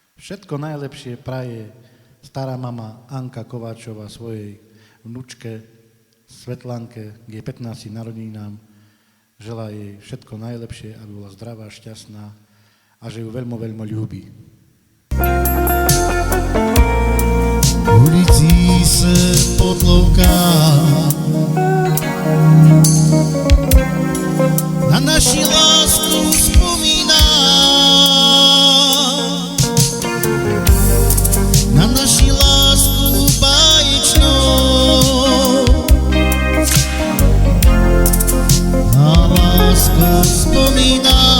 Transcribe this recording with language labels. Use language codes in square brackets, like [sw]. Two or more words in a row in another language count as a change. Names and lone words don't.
[sk] Všetko najlepšie praje stará mama Anka Kováčová svojej vnučke Svetlanke k jej 15. narodeninám. Želá jej všetko najlepšie, aby bola zdravá, šťastná a že ju veľmi, veľmi ľúbi. [cs] V ulici se potlouká na naši lásku vzpomíná, na naši lásku báječnou, na lásku vzpomíná.